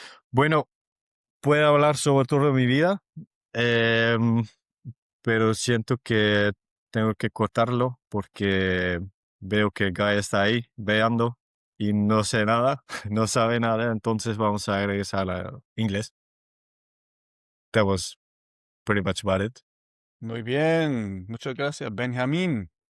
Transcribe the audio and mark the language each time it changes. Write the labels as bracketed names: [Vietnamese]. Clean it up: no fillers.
[Spanish] Bueno, puedo hablar sobre toda mi vida, em, pero siento que tengo que cortarlo porque veo que Guy está ahí veando y no sé nada, no sabe nada, entonces vamos a regresar a inglés. [English] That was pretty much about it. [Spanish] Muy bien, muchas gracias, Benjamín.